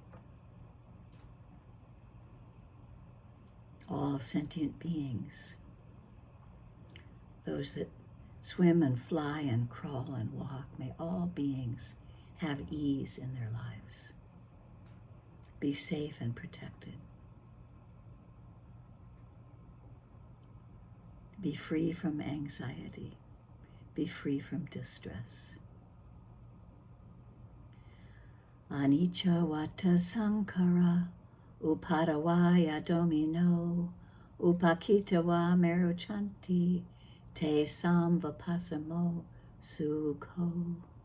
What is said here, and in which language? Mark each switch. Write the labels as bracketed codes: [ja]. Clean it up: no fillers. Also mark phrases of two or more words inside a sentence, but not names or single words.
[en] All sentient beings, those that swim and fly and crawl and walk, may all beings have ease in their lives. Be safe and protected. Be free from anxiety. Be free from distress. [pi] Anicca vata sankhara, upadavaya domino, upakitava meruchanti, te samvapasamo sukho.